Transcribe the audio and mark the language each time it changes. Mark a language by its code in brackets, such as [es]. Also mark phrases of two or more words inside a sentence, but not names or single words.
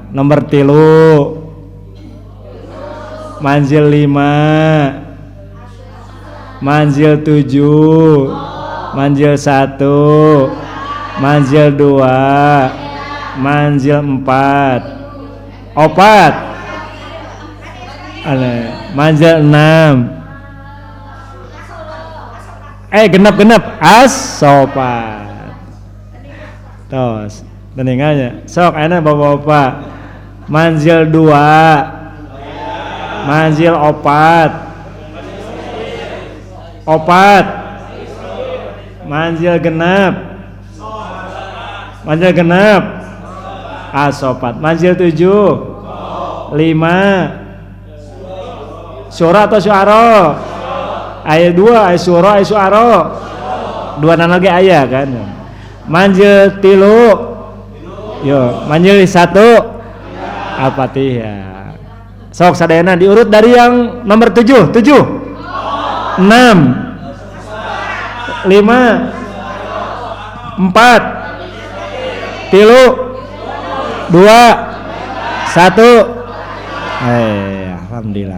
[id] Nomor 3, manzil 5, manzil 7, manzil 1, manzil 2, manzil 4, [su] opat, manzil 6, genap asopat. Tos, teningannya. Sok, enak bapak-bapak. Manzil 2, manzil opat, manzil genap, asopat. Manzil 7, 5, [id] syura atau syu'ara? Ayat 2, ayat syura, ayat syu'ara. 2 lagi ayat kan. [su] Manzil 3, yo, manzil 1, Al-Fatihah. Sok sadayana [id] diurut dari yang nomor 7, 6, 5, 4, 3, 2, 1. [su] Alhamdulillah.